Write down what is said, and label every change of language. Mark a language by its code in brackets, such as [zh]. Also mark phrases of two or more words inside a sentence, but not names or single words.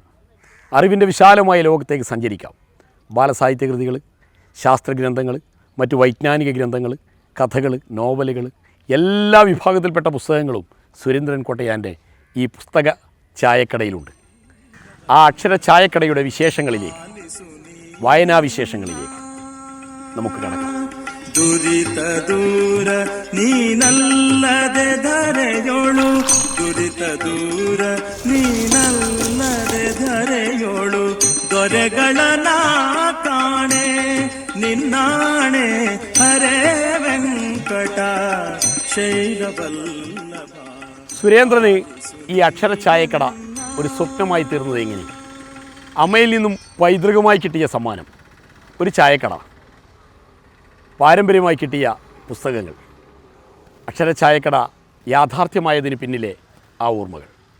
[ml] അറിവിൻ്റെ വിശാലമായ ലോകത്തേക്ക് സഞ്ചരിക്കാം. ബാലസാഹിത്യകൃതികൾ, ശാസ്ത്രഗ്രന്ഥങ്ങൾ, മറ്റു വൈജ്ഞാനിക ഗ്രന്ഥങ്ങൾ, കഥകൾ, നോവലുകൾ, എല്ലാ വിഭാഗത്തിൽപ്പെട്ട പുസ്തകങ്ങളും സുരേന്ദ്രൻ കോട്ടയാൻ്റെ ഈ പുസ്തക ചായക്കടയിലുണ്ട്. ആ അക്ഷര ചായക്കടയുടെ വിശേഷങ്ങളിലേക്ക്, വായനാവിശേഷങ്ങളിലേക്ക് നമുക്ക് കടക്കാം. [kn] ದುರಿತ ದೂರ ನೀನಲ್ಲದೆ ಧರೆಯೋಳು, ದುರಿತ ದೂರ ನೀನಲ್ಲದೆ ಧರೆಯೋಳು, ದೊರೆಗಳ ನಾ ಕಾಣೆ ನಿನ್ನಾಣೆ ಹರೇ ವೆಂಕಟ ശൈലവല്ലഭ. [ml] സുരേന്ദ്രന് ഈ അക്ഷര ചായക്കട ഒരു സ്വപ്നമായി തീർന്നത് എങ്ങനെ? അമ്മയിൽ നിന്നും പൈതൃകമായി കിട്ടിയ സമ്മാനം, ഒരു ചായക്കട, പാരമ്പര്യമായി കിട്ടിയ പുസ്തകങ്ങൾ, അക്ഷര ചായക്കട യാഥാർത്ഥ്യമായതിന് പിന്നിലെ ആ ഓർമ്മകൾ.